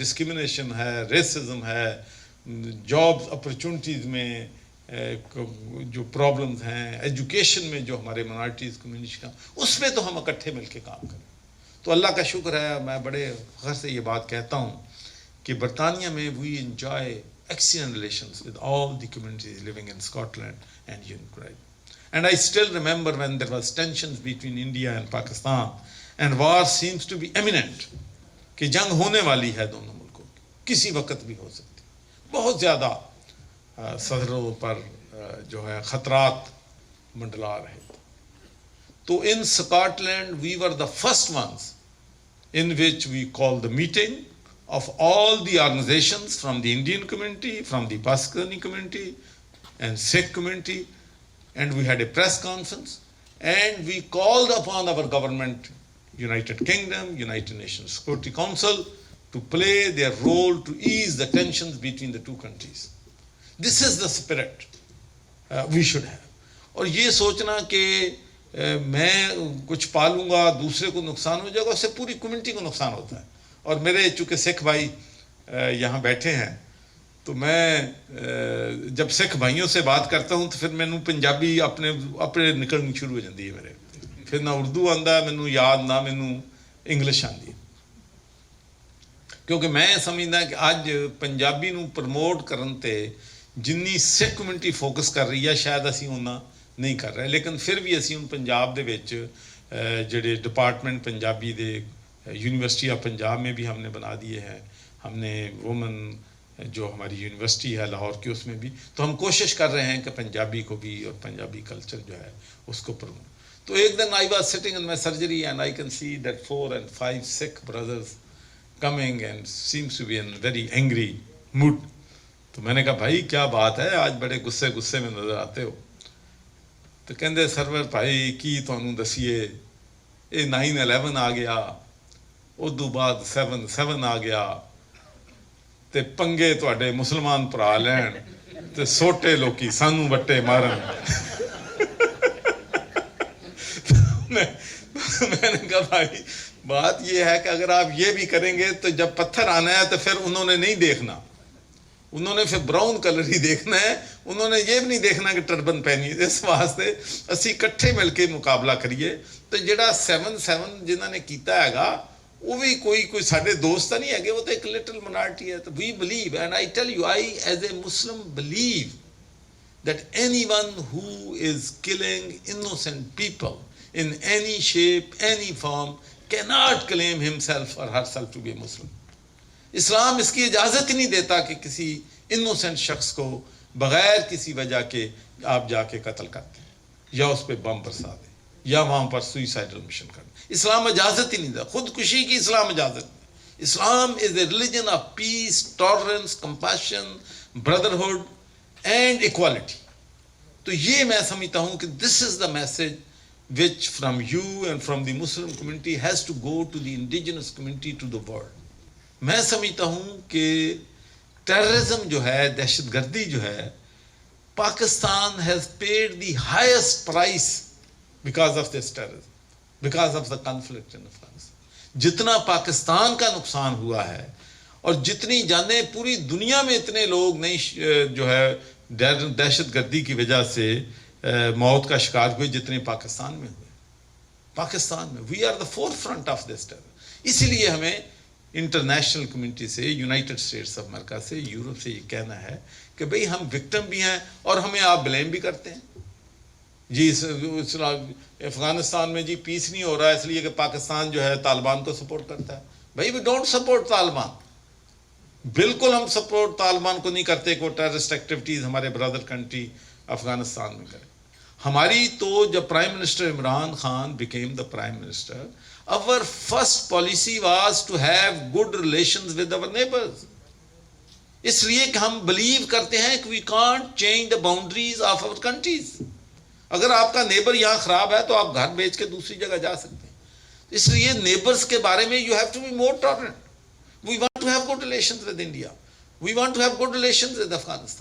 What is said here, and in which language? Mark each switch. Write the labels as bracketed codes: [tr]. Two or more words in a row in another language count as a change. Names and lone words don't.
[ur] ڈسکرمنیشن ہے, ریسزم ہے, [en] job opportunities [ur] میں جو پرابلمز ہیں, ایجوکیشن میں جو ہمارے [en] minorities community [ur] کا, اس میں تو ہم اکٹھے مل کے کام کریں. تو اللہ کا شکر ہے, میں بڑے فخر سے یہ بات کہتا ہوں کہ برطانیہ میں [en] we enjoy excellent relations with all the communities living in Scotland and United. And I still remember when there was tensions between India and Pakistan and war seems to be imminent, [ur] کہ جنگ ہونے والی ہے دونوں ملکوں کی, کسی وقت بھی ہو سکتی. بہت زیادہ صدروں پر جو ہے خطرات منڈلا رہے تھے. تو [en] in Scotland we were the first ones in which we called the meeting of all the organizations from the Indian community, from the Pakistani community and Sikh community, and we had a press conference and we called upon our government, United Kingdom, United Nations Security Council, to play their role to ease the tensions between the two countries. This is the spirit we should have. [ur] اور یہ سوچنا کہ میں کچھ پالوں گا دوسرے کو نقصان ہو جائے گا, اس سے پوری کمیونٹی کو نقصان ہوتا ہے. اور میرے چونکہ سکھ بھائی یہاں بیٹھے ہیں, تو میں جب سکھ بھائیوں سے بات کرتا ہوں تو پھر [pa] مینوں پنجابی اپنے نکلنی [ur] شروع ہو جاتی ہے میرے. [pa] پھر نہ اردو آندا مینوں یاد, نہ مینوں انگلش آندی, کیونکہ میں سمجھدا کہ اج پنجابی نوں پروموٹ کرن تے جنی سکھ کمیونٹی فوکس کر رہی ہے شاید اسی اُنّا نہیں کر رہے. لیکن پھر بھی اسی ہن پنجاب دے وچ جڑے ڈپارٹمنٹ پنجابی دے یونیورسٹی آف پنجاب [ur] میں بھی ہم نے بنا دیے ہیں. ہم نے وومن جو ہماری یونیورسٹی ہے لاہور کی, اس میں بھی تو ہم کوشش کر رہے ہیں کہ پنجابی کو بھی اور پنجابی کلچر جو ہے اس کو پروموٹ. تو ایک دن [en] I was sitting in my surgery and I can see that 4 and 5 Sikh brothers coming and seems to be in very angry mood. [ur] تو میں نے کہا بھائی کیا بات ہے, آج بڑے غصے میں نظر آتے ہو. [pa] تو کہندے سرور بھائی کی تانوں دسیے, یہ 9/11 آ گیا, ادو بعد 7/7 آ گیا, تے پنگے تواڈے مسلمان پرا لین تے سوٹے لوکی سانوں وٹے مارن. [ur] میں نے کہا بھائی بات یہ ہے کہ اگر آپ یہ بھی کریں گے تو جب پتھر آنا ہے تو پھر انہوں نے نہیں دیکھنا, انہوں نے پھر [en] brown colour [ur] ہی دیکھنا ہے, انہوں نے یہ بھی نہیں دیکھنا کہ ٹربن پہنی. [pa] اس واسطے اسی کٹھے مل کے مقابلہ کریے. [ur] تو جڑا 7/7 جنہوں نے کیتا ہے گا وہ بھی کوئی سارے دوست نہیں ہے, وہ تو ایک [en] little minority [ur] ہے. [en] تو we believe, and I tell you, I as a Muslim believe that anyone who is killing innocent people in any shape, any form, cannot claim himself or herself to be a Muslim. [ur] اسلام اس کی اجازت ہی نہیں دیتا کہ کسی انوسنٹ شخص کو بغیر کسی وجہ کے آپ جا کے قتل کرتے ہیں یا اس پہ بم برسا دیں یا وہاں پر [en] suicidal mission [ur] کر دیں. اسلام اجازت ہی نہیں دیتا, خودکشی کی اسلام اجازت نہیں. [en] Islam is a religion of peace, tolerance, compassion, brotherhood and equality. [ur] تو یہ میں سمجھتا ہوں کہ [en] this is the message which from you and from the Muslim community has to go to the indigenous community, to the world. [ur] میں سمجھتا ہوں کہ ٹیررزم جو ہے, [en] دہشت گردی جو ہے, پاکستان has paid the highest price because of this terrorism, because of the conflict in Afghanistan. [ur] جتنا پاکستان کا نقصان ہوا ہے اور جتنی جانیں پوری دنیا میں اتنے لوگ نہیں جو ہے دہشت گردی کی وجہ سے موت کا شکار ہوئے جتنے پاکستان میں ہوئے. پاکستان میں [en] we are the forefront of this terror. [ur] اسی لیے ہمیں [en] international community [ur] سے, یونائٹڈ اسٹیٹس آف امریکہ سے, یورپ سے یہ کہنا ہے کہ بھئی ہم وکٹم بھی ہیں اور ہمیں آپ بلیم بھی کرتے ہیں. جی افغانستان میں جی پیس نہیں ہو رہا اس لیے کہ پاکستان جو ہے طالبان کو سپورٹ کرتا ہے. بھئی [en] we don't support [ur] طالبان, بالکل ہم سپورٹ طالبان کو نہیں کرتے کہ وہ [en] terrorist activities [ur] ہمارے [en] brother country [ur] افغانستان میں کریں. ہماری تو جب پرائم منسٹر [en] عمران خان became the prime minister, our first policy was to have good relations with our neighbors. [ur] اس لیے کہ ہم بلیو کرتے ہیں کہ [en] we can't change the boundaries of our countries. [ur] اگر آپ کا نیبر یہاں خراب ہے تو آپ گھر بیچ کے دوسری جگہ جا سکتے ہیں. اس لیے نیبرز کے بارے میں [en] you have to be more tolerant. we want to have good relations with India, we want to have good relations with Afghanistan.